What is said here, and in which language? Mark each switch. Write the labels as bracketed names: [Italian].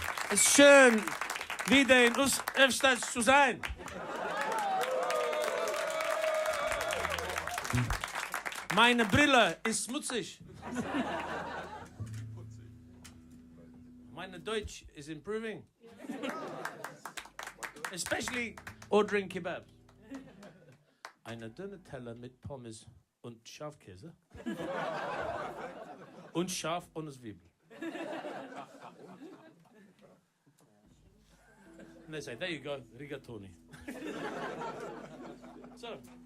[German] Es ist schön, wieder in Österreich zu sein. Meine Brille ist schmutzig. Meine Deutsch [English] is improving. Especially ordering kebabs. [German] Eine dünne Teller mit Pommes und Schafkäse. Und Schaf ohne Zwiebel. [English] And they say, there you go, rigatoni. So.